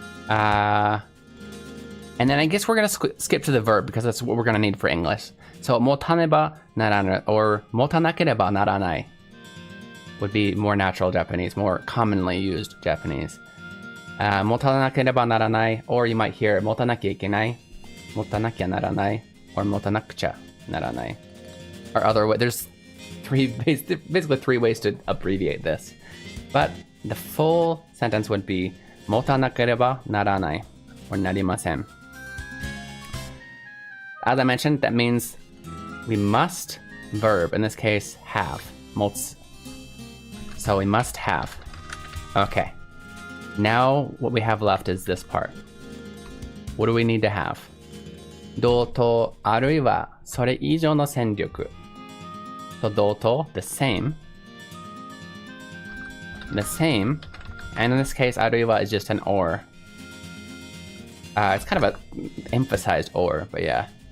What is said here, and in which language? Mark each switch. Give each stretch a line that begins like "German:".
English: And then I guess we're gonna skip to the verb because that's what we're gonna need for English. So
Japanese: 持たねばならぬ
English: or
Japanese: 持たなければならない
English: would be more natural Japanese, more commonly used Japanese.
Japanese: 持たなければならない
English: or you might hear
Japanese: 持たなきゃいけない 持たなきゃならない
English: or
Japanese: 持たなくちゃならない
English: or other way. There's basically three ways to abbreviate this. But the full sentence would be
Japanese: 持たなければならない
English: or
Japanese: なりません.
English: As I mentioned, that means we must verb, in this case, have. 持つ.So we must have. Okay. Now what we have left is this part. What do we need to have?
Japanese: 同等あるいはそれ以上の戦力.
English: So 同等, the same. The same. And in this case, あるいは is just an or. It's kind of a emphasized or, but yeah.